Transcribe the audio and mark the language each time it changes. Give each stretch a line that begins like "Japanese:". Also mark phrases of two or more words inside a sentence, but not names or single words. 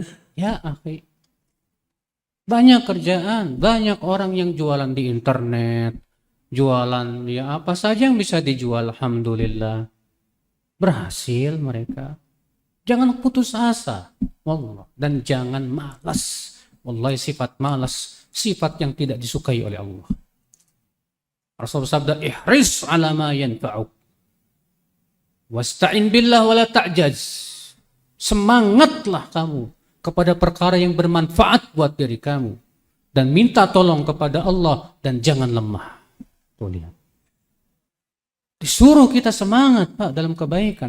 Indonesian: Ya akhi, banyak kerjaan, banyak orang yang jualan di internet, jualan ya apa saja yang bisa dijual, alhamdulillah. Berhasil mereka. Jangan putus asa, wallah, dan jangan malas. Wallahi sifat malas, sifat yang tidak disukai oleh Allah. Rasulullah sabda,
Arabic: احرص على ما ينفعك. واستعن بالله ولا تعجز.
Indonesian: Semangatlah kamu kepada perkara yang bermanfaat buat diri kamu. Dan minta tolong kepada Allah dan jangan lemah. Tuh lihat. Disuruh kita semangat Pak dalam kebaikan.